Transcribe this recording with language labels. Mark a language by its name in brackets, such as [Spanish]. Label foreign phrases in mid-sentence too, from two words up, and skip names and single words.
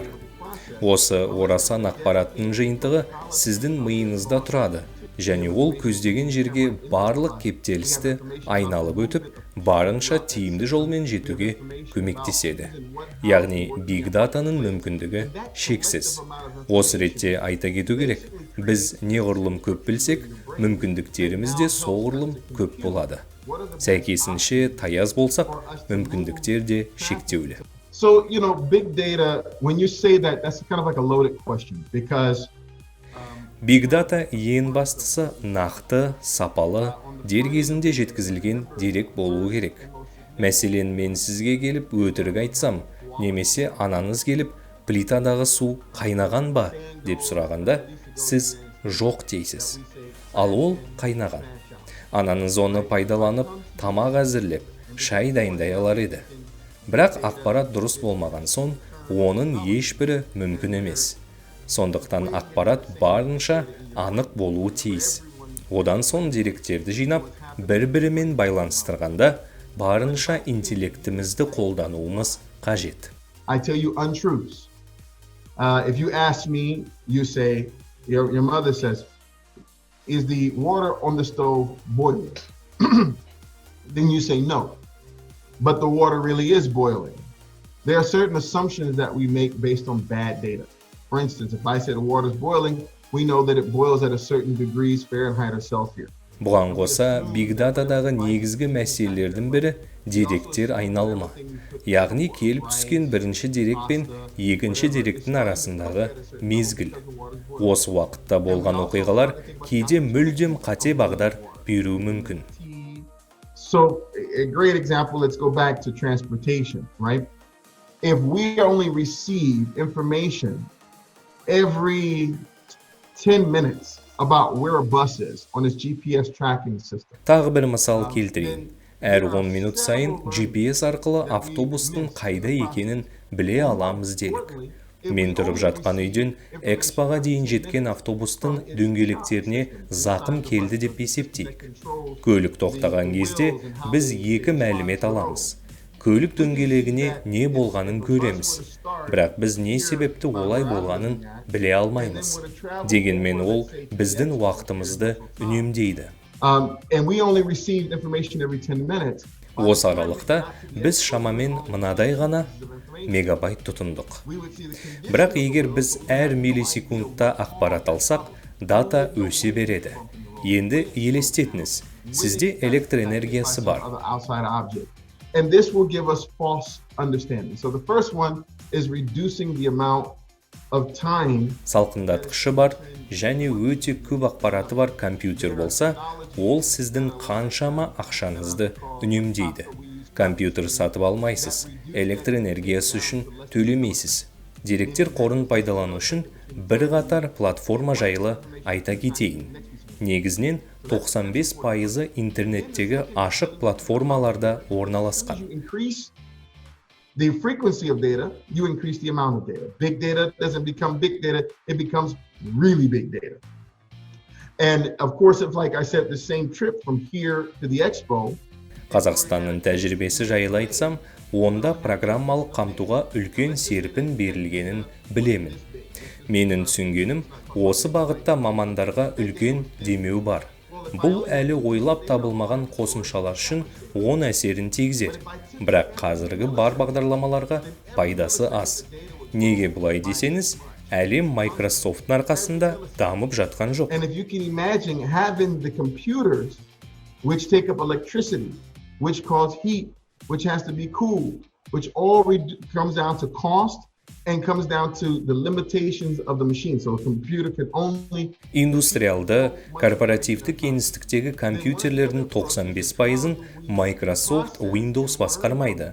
[Kazakh] Осы орасан ақпараттың жиынтығы сіздің миыңызда тұрады, және ол көздеген жерге барлық кептелісті айналып өтіп, барынша тиімді жолмен жетуге көмектеседі. Яғни [English] Big Data'ның [Kazakh] мүмкіндігі шексіз. Осы ретте айта кету керек, біз неғұрлым көп білсек, мүмкіндіктеріміз де соғұрлым көп болады. Сәйкесінше таяз болсақ, мүмкіндіктер де шектеулі. [English] So, big data, when you say that, that's kind of like a loaded question because Big Data [Kazakh] ең бастысы нақты, сапалы, дер кезінде жеткізілген дерек болуы керек. Мәселен, мен сізге келіп өтірік айтсам, немесе анаңыз келіп плитадағы су қайнаған ба деп сұрағанда, сіз жоқ дейсіз. Ал ол қайнаған. Анаңыз оны пайдаланып, тамақ әзірлеп, шай дайындай алар еді. Бірақ ақпарат дұрыс болмаған соң, оның ешбірі мүмкін емес. Сондықтан ақпарат барынша анық болуы тиіс. Одан соң деректерді жинап, бір-бірімен байланыстырғанда, барынша интеллектімізді қолдануымыз қажет. [English] I tell you untruths. If you ask me, you say, your mother says, is the water on the stove boiling? Then you say no. But the water really is boiling. There are certain assumptions that we make based on bad data. For instance, if I say the water is boiling, we know that it boils at a certain degrees Fahrenheit or Celsius. [Kazakh] Бұған қоса, [English] Big Data'дағы [Kazakh] негізгі мәселелердің бірі деректер айналымы. Яғни келіп түскен бірінші дерек пен екінші деректің арасындағы мезгіл. Осы уақытта болған оқиғалар кейде мүлдем қате бағдар беруі мүмкін. [English] So a great example, let's go back to transportation, right? If we only receive information every 10 minutes about where a bus is on its GPS tracking system. [Kazakh] Тағы бір мысал келтірейін. Әр 10 минут сайын GPS арқылы автобустың қайда екенін біле аламыз делік. Мен тұрып жатқан үйден экспоға дейін жеткен автобустың дөңгелектеріне зақым келді деп есептейік. Көлік тоқтаған кезде біз екі мәлімет аламыз. Көлік дөңгелегіне не болғанын көреміз. Бірақ біз не себепті олай болғанын біле алмаймыз. Дегенмен ол біздің уақытымызды үнемдейді. [English] And we only received information every 10 minutes. [Kazakh] Осы аралықта біз шамамен мынадай ғана мегабайт тұтындық. Бірақ егер біз әр миллисекундта ақпарат алсақ, дата өсе береді. Енді елестетіңіз, сізде электр энергиясы бар. [English] And this will give us false understanding. So the first one is reducing the amount of time. [Kazakh] Салқындатқышы бар және өте көп ақпараты бар компьютер болса, ол сіздің қаншама ақшаңызды үнемдейді. Компьютер сатып алмайсыз, электр энергиясы үшін төлемейсіз. Деректер қорын пайдалану үшін бір қатар платформа жайлы айта кетейін. Негізінен 95% интернеттегі ашық платформаларда орналасқан. [English] The frequency of data, you increase the amount of data. Big data doesn't become big data, it becomes really big data. And of course, if like I said, the same trip from here to the expo. [Kazakh] Қазақстанның тәжірибесі жайлы айтсам, онда программалық қамтуға үлкен серпін берілгенін білемін. Менің түсінгенім, осы бағытта мамандарға үлкен демеу бар. Бұл әлі ойлап табылмаған қосымшалар үшін оң әсерін тигізер. Бірақ қазіргі бар бағдарламаларға пайдасы аз. Неге бұлай десеңіз, әлем Microsoft'ның арқасында дамып жатқан жоқ. [English] And if you can imagine having the computers which take up electricity, which cause heat, which has to be cooled, which all comes down to cost and comes down to the limitations of the machine. So a computer can only... [Kazakh] Индустриалды, корпоративті кеңістіктегі компьютерлердің 95%-ын Microsoft Windows басқармайды.